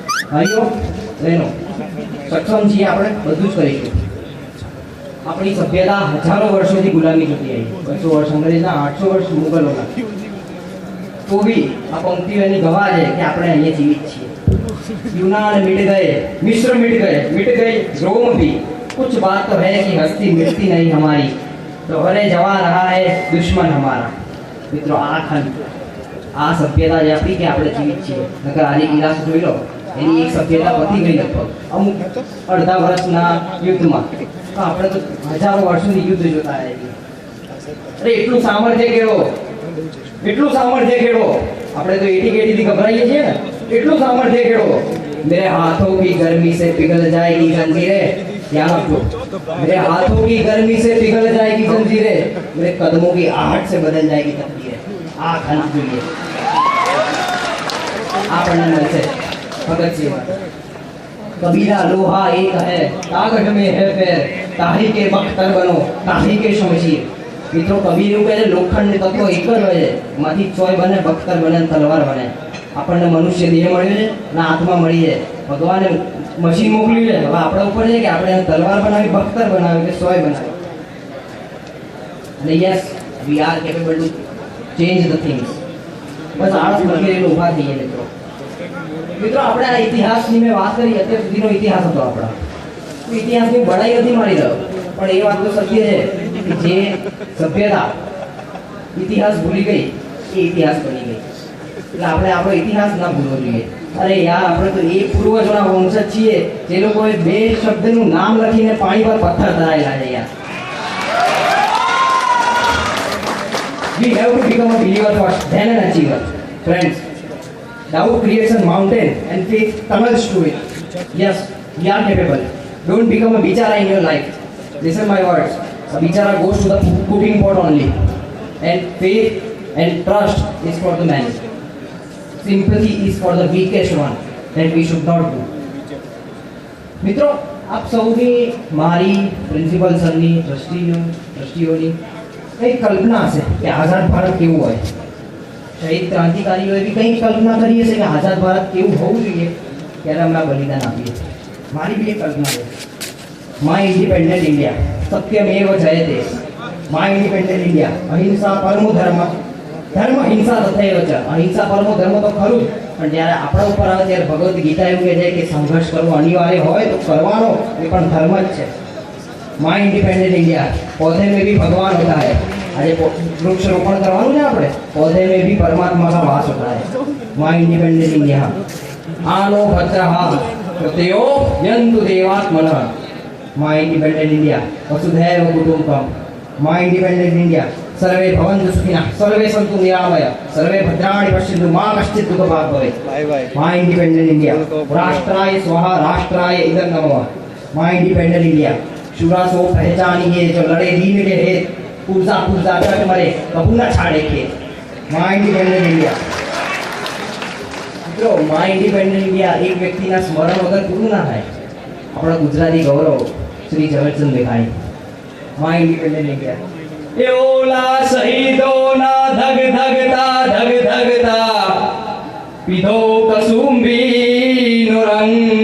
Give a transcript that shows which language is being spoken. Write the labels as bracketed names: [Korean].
[Gujarati] ભાઈઓ બહેનો, સક્ષમ છીએ આપણે, બધું જ કરીશું. આપણી સભ્યતા હજારો વર્ષોથી ગુલામી થતી આવી, 200 વર્ષ અંગ્રેજના, 800 વર્ષ મુગલોના. [Hindi] तो भी [Gujarati] આ પંક્તિઓ એની ગવાહ છે કે આપણે અહીંયા જીવિત છીએ. [Hindi] यूनान मिट गए, मिस्र मिट गए रोम भी, कुछ बात तो है कि हस्ती मिटती नहीं हमारी, दोहरे जवा रहा है दुश्मन हमारा. [Gujarati] મિત્રો આ ખંડ આ સભ્યતા જે આપણી કે આપણે જીવિત છીએ. નકર આજે ઇતિહાસ જોઈ લો, એની એક સભ્યતા પતી ગઈ લગભગ અમુક અડધા વર્ષના યુદ્ધમાં. તો આપણે તો હજારો વર્ષોની યુદ્ધ જોતા આવ્યા. અરે એટલું સામર્થ્ય કેળવો, એટલું સામર્થ્ય કેળવો. આપણે તો એટી કેટીથી ગભરાઈએ છીએ ને, એટલું સામર્થ્ય કેળવો. [Hindi] मेरे हाथों की गर्मी से पिघल जाएगी जंजीरें, ध्यान रखो. मेरे हाथों की गर्मी से पिघल जाएगी जंजीरें, मेरे कदमों की आहट से बदल जाएगी तकदीरें. [Gujarati] आ खंड જોઈએ આપણને મળશે ભગતસિંહ. [Hindi] कबीरा लोहा एक है, ताकत में है पैर, ताही के बख्तर बनो, ताही के शमशीर. [Gujarati] મિત્રો કબીર એવું કહે છે લોખંડની તત્વો એક જ હોય છે, એમાંથી ચોય બને, બખ્તર બને, તલવાર બને. આપણને મનુષ્ય દેહ મળ્યો છે ને આત્મા મળી છે. ભગવાને મશીન મોકલ્યું છે, હવે આપણા ઉપર છે કે આપણે તલવાર બનાવી, બખ્તર બનાવી કે સોય બનાવી. [English] અને yes we are capable to change the things. [Gujarati] બસ આળસ વગેરે ઊભા થઈએ મિત્રો. મિત્રો આપણે આ ઇતિહાસની મેં વાત કરી, અત્યાર સુધીનો ઇતિહાસ હતો આપણા. ઇતિહાસની બડાઈ નથી મારી રહ્યો, પણ એ વાત તો સત્ય છે કે જે સભ્યતા ઇતિહાસ ભૂલી ગઈ એ ઇતિહાસ બની ગઈ. એટલે આપણે આપણો ઇતિહાસ ના ભૂલવો જોઈએ. અરે યાર, આપણે તો એ પૂર્વજોના વંશજ છીએ જે લોકોએ 2 શબ્દનું નામ લખીને પાણી પર પથ્થર ધરાયેલા છે યાર. [English] We have to become a believer first, then an achiever. Friends, doubt creates a mountain and faith tunnels to it. Yes, we are capable. Don't become a bichara in your life. Listen my words. A bichara goes to the cooking pot only. And faith and trust is for the man. Sympathy is for the weakest one. That we should not do. [Gujarati] મિત્રો, આપ સૌની, મારી, principal સરની, ટ્રસ્ટીઓની કંઈક કલ્પના હશે કે આઝાદ ભારત કેવું હોય. શહીદ ક્રાંતિકારીઓએ બી કંઈક કલ્પના કરી હશે કે આઝાદ ભારત કેવું હોવું જોઈએ ત્યારે અમે બલિદાન આપીએ. મારી બી એક કલ્પના છે. [English] my independent India, [Gujarati] Satyamev Jayate. [English] my independent India, [Sanskrit] અહિંસા પરમો ધર્મ, ધર્મ હિંસા તથૈવ ચ. [Gujarati] અહિંસા પરમો ધર્મ તો ખરું જ, પણ જ્યારે આપણા ઉપર આવે ત્યારે ભગવદ્ ગીતા એવું કહે છે કે સંઘર્ષ કરવો અનિવાર્ય હોય તો કરવાનો, એ પણ ધર્મ જ છે. [English] my independent India, [Hindi] पौधे में भी भगवान होता है. [Gujarati] आज वृक्ष रोपण करवानुं है आपणे, [Hindi] पौधे में भी परमात्मा का वास होता है. [English] my independent India, [Sanskrit] आनो भद्रः प्रत्ययो यन्तु देवात्मनः. [English] my independent India, [Sanskrit] वसुधैव कुटुम्बकम्. माय इंडिपेंडेंट इंडिया, सर्वे भवन्तु सुखिनः, सर्वे सन्तु निरामयाः, सर्वे भद्राणि पश्यन्तु, मा कश्चित् दुःखभाग् भवेत्. [English] my independent India, [Sanskrit] राष्ट्राय स्वाहा राष्ट्राय इदं नमः. [English] my independent India, [Hindi] शुरा सो पहचानिए जो लड़े दीन के हेत, पुरजा कट मरे कबू न छाड़े खेत. [English] My independent India. [Gujarati] મિત્રો, માય ઇન્ડિપેન્ડન્ટ ઇન્ડિયા એક વ્યક્તિના સ્મરણ વગર પૂરું ના થાય. આપણા ગુજરાતી ગૌરવ શ્રી ઝવેરચંદ મેઘાણી. [English] My independent India. [Gujarati] એ ઓલા શહીદોના ધગ ધગતા પીધો કસુંબીનો રંગ.